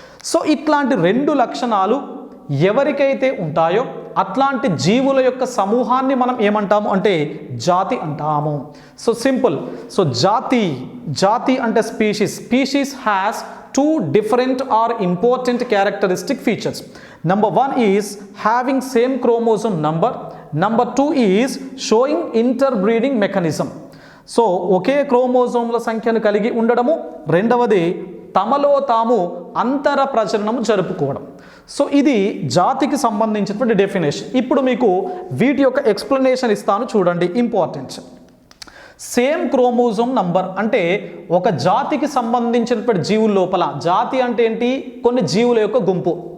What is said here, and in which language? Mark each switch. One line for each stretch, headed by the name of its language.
Telugu: So ఇట్లాంటి 2 లక్షణాలు ఎవరికైతే ఉంటాయో అట్లాంటి జీవుల యొక్క సమూహాన్ని మనం ఏమంటాము అంటే జాతి అంటాము. So simple. సో జాతి అంటే
English: Species has 2 different or important characteristic features. Number 1 is having same chromosome number. Number 2 is showing interbreeding mechanism.
Telugu: So ఒకే క్రోమోజోమ్ల సంఖ్యను కలిగి ఉండడము, రెండవది తమలో తాము అంతర ప్రజననం జరుపుకోవడం. సో ఇది జాతికి సంబంధించినటువంటి డెఫినేషన్. ఇప్పుడు మీకు వీటి యొక్క ఎక్స్ప్లెనేషన్ ఇస్తాను, చూడండి, ఇంపార్టెంట్. సేమ్ క్రోమోజోమ్ నంబర్ అంటే ఒక జాతికి సంబంధించినటువంటి జీవుల లోపల, జాతి అంటే ఏంటి, కొన్ని జీవుల యొక్క గుంపు.